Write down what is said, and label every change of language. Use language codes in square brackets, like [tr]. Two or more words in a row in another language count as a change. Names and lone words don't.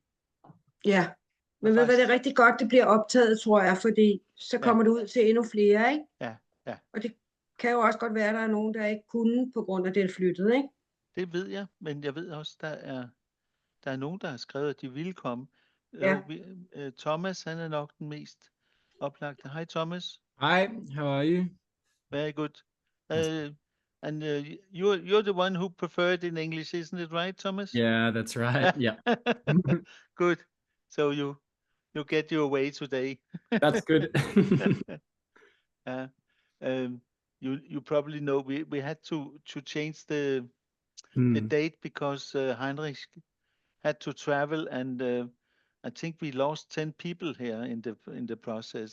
[da] Ja, men ved du hvad, det er rigtig godt, det bliver optaget, tror jeg, fordi så kommer det ud til endnu flere, ikke? Ja. Og det kan jo også godt være, at der er nogen, der ikke kunne på grund af det flyttet, ikke? Det ved jeg, men jeg ved også, der er nogen, der har skrevet, at de ville komme. Ja. Thomas, han er nok den mest oplagte. Hej Thomas. [en] Hi, how are you? Very good. And you're the one who preferred in English, isn't it right, Thomas? Yeah, that's right. Yeah. Good. So you get your way today. That's good. You probably know we had to change the date because Heinrich had to travel, and I think we lost 10 people here in the process.